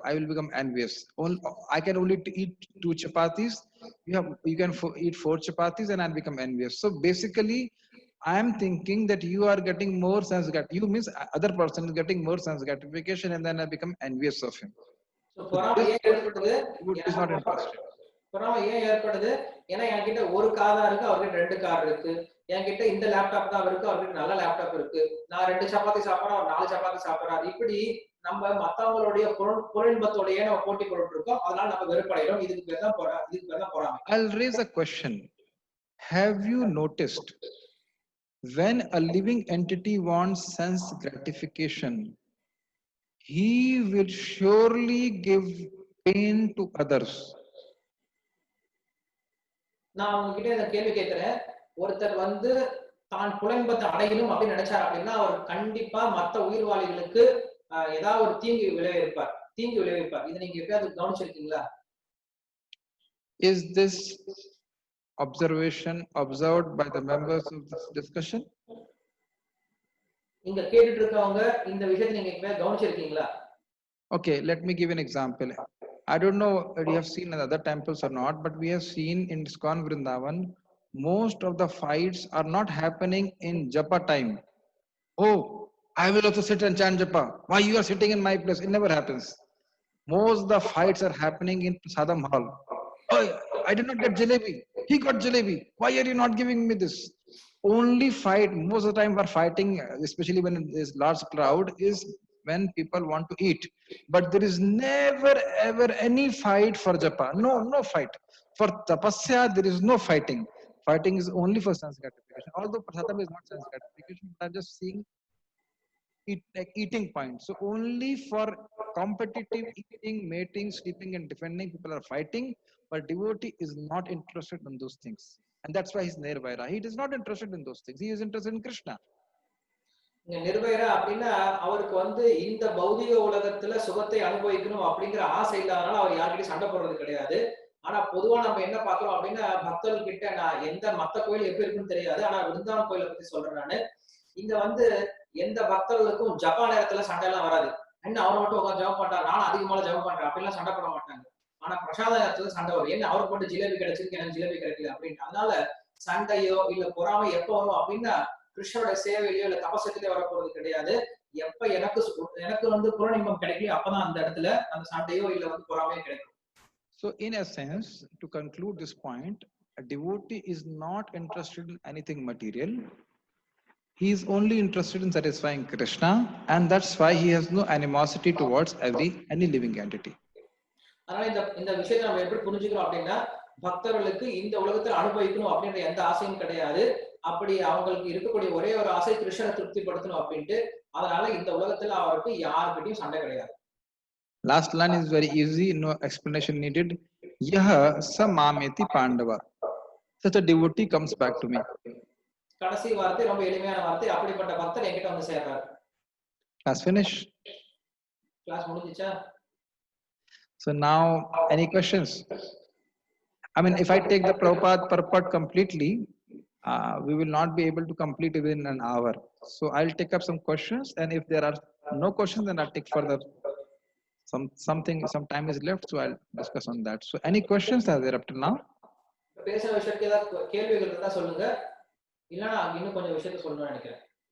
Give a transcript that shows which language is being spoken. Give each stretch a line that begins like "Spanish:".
English: I will become envious. I can only eat 2 chapatis. You can eat 4 chapatis and I'll become envious. So basically, I am thinking that you are getting more sense gratification. You means other person is getting more sense gratification and then I become envious of him.
Tamil: So பொறாமை ஏன் ஏற்படுது?
English: Is not interested.
Tamil: பொறாமை ஏன் ஏற்படுது? ஏன்னா என்கிட்ட ஒரு car தான் இருக்கு, அவர்கிட்ட 2 கார் இருக்கு. என்கிட்ட இந்த லேப்டாப் தான் இருக்கு, அவர்கிட்ட நல்ல லேப்டாப் இருக்கு. நான் 2 சப்பாத்தி சாப்பிடுறேன், அவர் 4 சப்பாத்தி சாப்பிடுறாரு. இப்படி நம்ம மத்தவங்களுடைய புலனின்பத்தோடயே நம்ம போட்டி போட்டுட்டு இருக்கோம். அதனால நம்ம வெறுப்படைகிறோம். இதுக்கு பேர் தான் பொறாமை.
English: I'll raise a question. Have you noticed when a living entity wants sense gratification, he will surely give pain to others?
Tamil: நான் உங்ககிட்ட இந்த கேள்வி கேட்கிறேன். ஒருத்தர் வந்து தான் புலன்பத்தை அடையணும் அப்படின்னு நினைச்சார் அப்படின்னா அவர் கண்டிப்பா மத்த உயிர்வாளிகளுக்கு ஏதாவது ஒரு தீங்கு விளைவிப்பார். இதை நீங்க எப்பயாவது கவனிச்சிருக்கீங்களா?
English: Is this observation observed by the members of this discussion?
Tamil: இங்க கேட்டுட்டு இருக்கவங்க இந்த விஷயத்தை நீங்க எப்பயாவது கவனிச்சிருக்கீங்களா?
English: Okay, let me give an example. I don't know if you have seen in other temples or not, but we have seen in ISKCON Vrindavan, most of the fights are not happening in japa time. Oh, I will also sit and chant japa. Why you are sitting in my place? It never happens. Most of the fights are happening in Prasadam hall. Oh, I did not get jalebi. He got jalebi. Why are you not giving me this? Only fight, most of the time we're fighting, especially when there's large crowd, is when people want to eat. But there is never ever any fight for japa. No fight. For tapasya, there is no fighting. Fighting is only for sense gratification. Although prasadam is not sense gratification, but I'm just seeing it like eating point. So only for competitive eating, mating, sleeping, and defending, people are fighting. But devotee is not interested in those things. And that's why he's Nirvaira. He is not interested in those things. He is interested in Krishna.
Tamil: நிர்வைரா அப்படின்னா அவருக்கு வந்து இந்த பௌதிக உலகத்துல சுகத்தை அனுபவிக்கணும் அப்படிங்கிற ஆசை இல்லாதனால அவர் யார்கிட்டயும் சண்டை போடுறது கிடையாது. ஆனா பொதுவா நம்ம என்ன பாக்குறோம் அப்படின்னா பக்தர்கள் கிட்ட நான் எந்த மத்த கோயில் எப்படி இருக்குன்னு தெரியாது, ஆனா விருந்தாவன கோயிலை பத்தி சொல்றேன் நானு. இங்க வந்து எந்த பக்தர்களுக்கும் ஜபா நேரத்துல சண்டை எல்லாம் வராது. என்ன அவர் மட்டும் உட்காந்து ஜபம் பண்றாரு, நானும் அதிகமாக ஜபம் பண்றேன் அப்படின்லாம் சண்டை போட மாட்டாங்க. ஆனா பிரசாத நேரத்துல சண்டை வரும். என்ன அவருக்கு மட்டும் ஜிலேபி கிடைச்சிருக்கு, எனக்கு ஜிலேபி கிடைக்கல அப்படின்னு. அதனால சண்டையோ இல்ல பொறாமை எப்ப வரும் அப்படின்னா கிருஷ்ணோட சேவையிலயோ இல்ல தபசத்திலயோ வரப்போறது கிடையாது. எப்ப எனக்கு வந்து புலனின்பம் கிடைக்கலையோ அப்பதான் அந்த இடத்துல அந்த சண்டையோ இல்ல வந்து பொறாமையோ கிடைக்கும்.
English: So in a sense, to conclude this point, a devotee is not interested in anything material. He is only interested in satisfying Krishna, and that's why he has no animosity towards any living entity.
Tamil: அதனால இந்த விஷயத்தை நம்ம எப்படி புரிஞ்சுக்கிறோம் அப்படின்னா பக்தர்களுக்கு இந்த உலகத்தில் அனுபவிக்கணும் அப்படின்ற எந்த ஆசையும் கிடையாது. அப்படி அவங்களுக்கு இருக்கக்கூடிய ஒரே ஒரு ஆசை கிருஷ்ணனை திருப்திப்படுத்தணும் அப்படின்ட்டு. அதனால இந்த உலகத்துல அவருக்கு யாருக்கிட்டையும் சண்டை கிடையாது.
English: Last line is very easy, no explanation needed.
Sanskrit: Yaha samameti pandava.
English: Such a devotee comes back to me.
Tamil: கடைசி வார்த்தை ரொம்ப எளிமையான வார்த்தை. அப்படிப்பட்ட பக்தர் என்கிட்ட வந்து சேர்றாரு.
English: Class finish.
Tamil: கிளாஸ் முடிஞ்சிச்சா?
English: So now, any questions? I mean, if I take the Prabhupada purport completely, we will not be able to complete within an hour. So I'll take up some questions, and if there are no questions, then I'll take further. Some time is left, so I'll discuss on that. So any questions are there up to now?
Tamil: பேசுற விஷயத்துக்கு ஏதாவது கேள்விகள் இருந்தா சொல்லுங்க. இல்லனா இன்னும் கொஞ்சம் விஷயத்தை சொல்லணும்னு நினைக்கிறேன்.